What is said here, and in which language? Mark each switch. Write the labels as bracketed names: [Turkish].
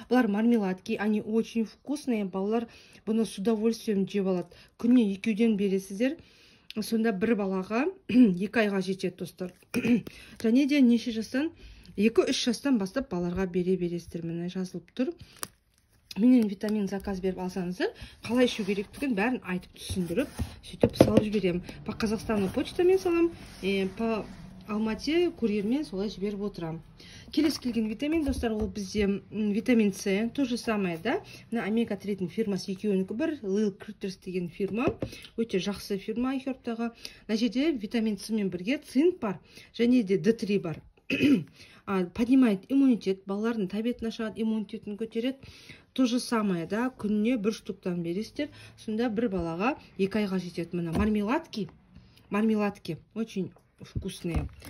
[Kazakh] Бұлар [Russian] мармеладки, они очень вкусные. [Kazakh] Балалар бұны [Russian] с удовольствием [Kazakh] жеп алады. Күніне 2-ден бересіздер. Сонда бір балаға 2 айға жетеді, достар. Және де неше жастан? 2-3 жастан бастап балаларға бере бересіздер. Міне жазылып тұр. Менен витамин заказ беріп алсаңыздар, қалай ішу керектігін бәрін айтып түсіндіріп, сөйтіп салып жіберем. По Қазақстанның почтамен салам, по Алмате курьермен солай жіберіп отырам. Келесі келген витамин, достар, ол бізде витамин С, [Russian] то же самое, да? [Kazakh] Мына омега-3 фирмасы екеуінікі бір, Lil Critters деген фирма, өте жақсы фирма iHeart'тағы. Мына жерде витамин С мен бірге цинк бар, және де D3 бар. [Russian] Поднимает иммунитет, [Kazakh] балалардың тәбетін ашады, иммунитетін көтереді. [Russian] То же самое, да, [Kazakh] күніне 1 штуктан бересіздер. Сонда бір балаға 2 айға жетеді. Мына [Russian] мармеладки, очень вкусные.